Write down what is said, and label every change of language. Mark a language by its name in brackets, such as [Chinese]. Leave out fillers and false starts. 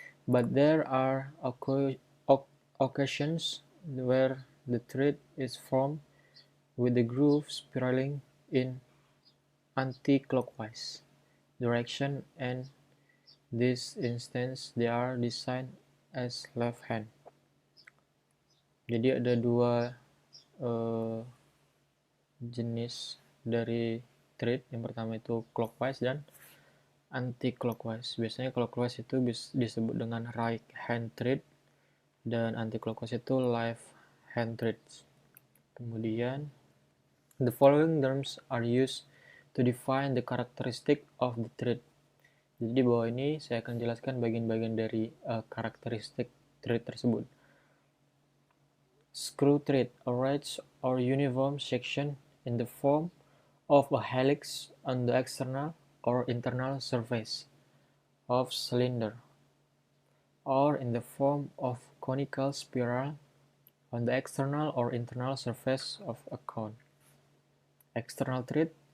[English] But there are occasions where the thread is formed with the groove spiraling in anti-clockwise direction, and this instance they are designed as left hand. [Indonesian] Jadi ada dua jenis dari thread. Yang pertama itu clockwise dan anti-clockwise. Biasanya clockwise itu disebut dengan right hand thread dan anti-clockwise itu left hand threads. Kemudian [English] the following terms are used to define the characteristic of the thread. [Indonesian] Jadi di bawah ini saya akan jelaskan bagian-bagian dari karakteristik thread tersebut. [English] Screw thread, a wedge or uniform section in the form of a helix on the external or internal surface of cylinder, or in the form of conical spiral on the external or internal surface of a cone. External thread.